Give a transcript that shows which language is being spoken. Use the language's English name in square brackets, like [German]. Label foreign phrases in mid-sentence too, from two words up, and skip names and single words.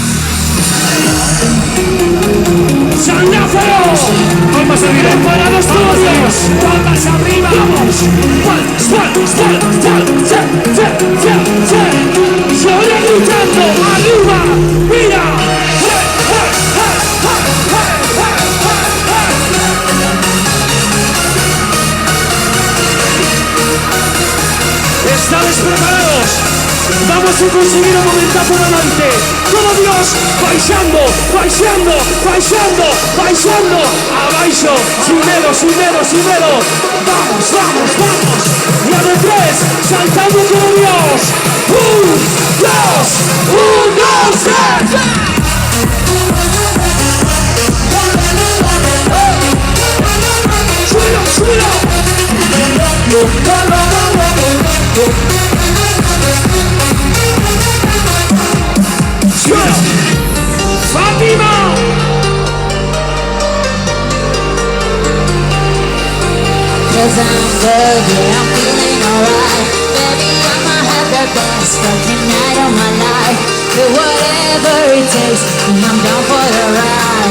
[Spanish] San Lázaro, palmas arriba, preparados todos, palmas arriba, vamos, palmas, palmas, palmas, palmas, y ahora gritando, arriba, mira, ¿estáis preparados? Vamos a conseguir un momentazo adelante. Todo Dios, [Galician] baixando, baixando, baixando, baixando. Abaixo, [Spanish] sin miedo, sin miedo, sin miedo. Vamos, vamos, vamos. Y a de tres, saltando como Dios. Un, dos, tres. ¡Súbelo, súbelo! ¡Fátima! [English] Cause I'm good, yeah, I'm feeling alright. Baby, I'ma have the best fucking night of my life. Do whatever it takes, and I'm down for the ride.